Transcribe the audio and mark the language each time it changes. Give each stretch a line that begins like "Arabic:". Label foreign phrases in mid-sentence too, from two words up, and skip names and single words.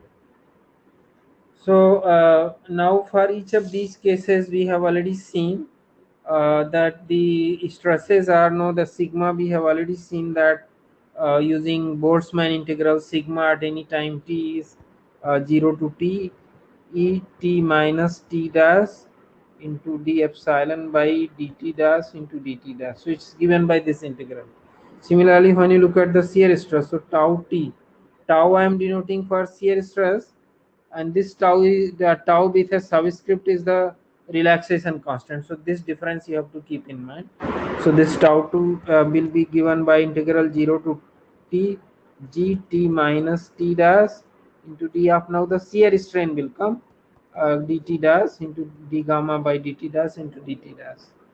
English: So now for each of these cases we have already seen that the stresses are, no, the sigma we have already seen that using Boltzmann integral, sigma at any time t is 0 to t e t minus t dash into d epsilon by dt dash into dt dash. So it's given by this integral. Similarly, when you look at the shear stress, so tau t, tau I am denoting for shear stress, and this tau is the tau with a subscript is the relaxation constant. So this difference you have to keep in mind. So this tau 2 will be given by integral 0 to t g t minus t dash into d of, now the shear strain will come dt dash into d gamma by dt dash into dt dash.